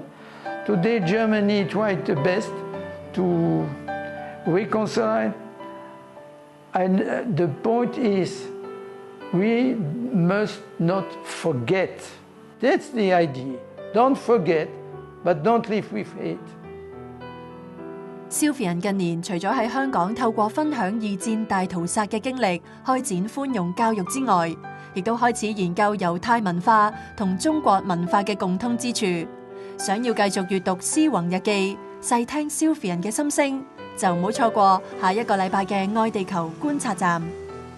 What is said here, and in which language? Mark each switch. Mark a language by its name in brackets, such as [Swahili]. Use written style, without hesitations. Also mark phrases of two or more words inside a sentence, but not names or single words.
[English] Today Germany tried the best to reconcile, and the point is we must not forget. That's the idea. Don't forget, but don't live with hate. [Cantonese] Silvain 近年除咗喺香港透過分享二戰大屠殺嘅經歷，開展寬容教育之外，亦都開始研究猶太文化同中國文化嘅共通之處。想要繼續閱讀思宏日記，細聽Silvain嘅心聲，就唔好錯過下一個禮拜嘅愛地球觀察站。